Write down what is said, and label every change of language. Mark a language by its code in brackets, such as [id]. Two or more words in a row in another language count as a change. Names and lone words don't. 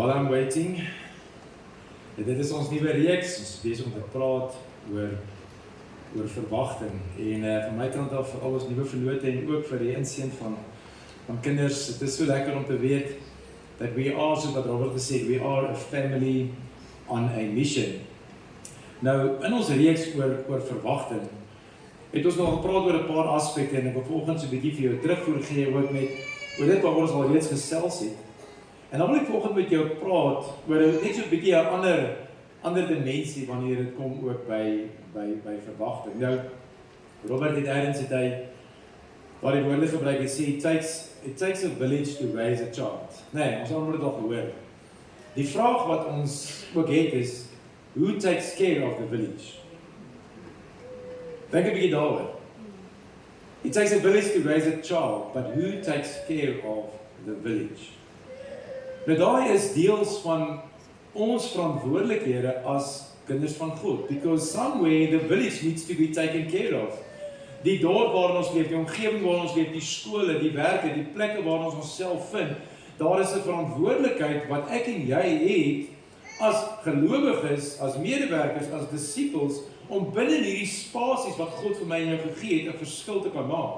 [en] waiting. [af] En dit is ons nuwe reeks, ons is besig om te praat oor verwagting. En van my kant af vir al ons nuwe verlote en ook vir die inseën van kinders, dit is so lekker om te weet dat [en] we are, [af] soos wat Robert gesê, [en] we are a family on a mission. [af] Nou, in ons reeks oor verwagting, het ons nog gepraat oor 'n paar aspekte en ek wil vanoggend so 'n bietjie vir jou terugvoer gee ook met oor dit waaroor ons al reeds gesels het. En dan wil ek vanoggend met jou praat oor net so 'n bietjie 'n ander dimensie wanneer dit kom ook by verwagting. Nou, Robert het eers het hy waar die woorde gebruik het sê [en] it takes a village to raise a child. [af] Nee, ons het dit al gehoor. Die vraag wat ons ook het is, [en] who takes care of the village? [af] Dink 'n bietjie daaroor. [en] It takes a village to raise a child, but who takes care of the village? [af] Nou daai is deels van ons verantwoordelikhede as kinders van God, [en] because somewhere the village needs to be taken care of. [af] Die dorp waarin ons leef, die omgewing waarin ons leef, die skole, die werke, die plekke waarin ons onsself vind, daar is 'n verantwoordelikheid wat ek en jy het as gelowiges, as medewerkers, as disippels, om binne hierdie spasies wat God vir my en jou gegee het, 'n verskil te kan maak.